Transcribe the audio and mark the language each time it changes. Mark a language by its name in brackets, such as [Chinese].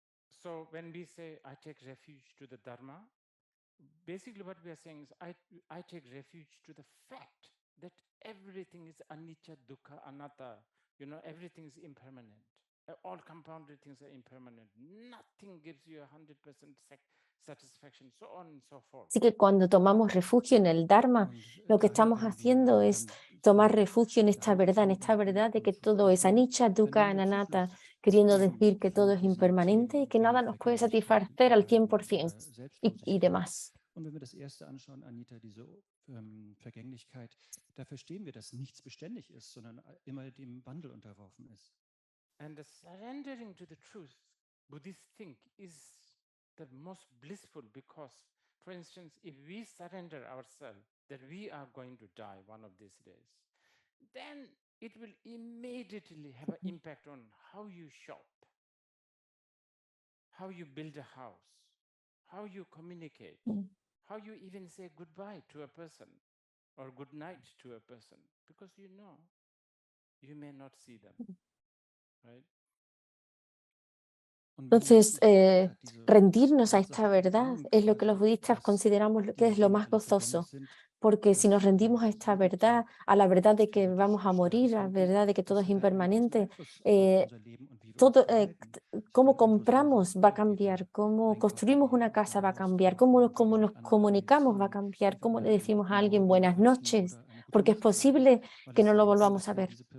[English] So when we say I take refuge to the Dharma, basically what we are saying is I take refuge to the fact that everything is anicca, dukkha, anatta. You know, everything is impermanent. All compounded things are impermanent. Nothing gives you 100% satisfaction, so on and so forth. [Spanish] Así que cuando tomamos refugio en el Dharma, lo que estamos haciendo es tomar refugio en esta verdad de que todo es anicca, dukkha, anatta, queriendo decir que todo es impermanente y que nada nos puede satisfacer al 100% y demás. [German] Und wenn wir das erste anschauen, Anita, diese Vergänglichkeit, da verstehen wir, dass nichts beständig ist, sondern immer dem Wandel unterworfen ist. [English] And the surrendering to the truth, Buddhists think, is the most blissful because, for instance, if we surrender ourselves that we are going to die one of these days, then it will immediately have an impact on how you shop, how you build a house, how you communicate. How you even say goodbye to a person or good night to a person, because you know you may not see them, right? [Spanish] Entonces, rendirnos a esta verdad es lo que los budistas consideramos que es lo más gozoso, porque si nos rendimos a esta verdad, a la verdad de que vamos a morir, a la verdad de que todo es impermanente, todo, cómo compramos va a cambiar, cómo construimos una casa va a cambiar, cómo nos comunicamos va a cambiar, cómo le decimos a alguien buenas noches, porque es posible que no lo volvamos a ver.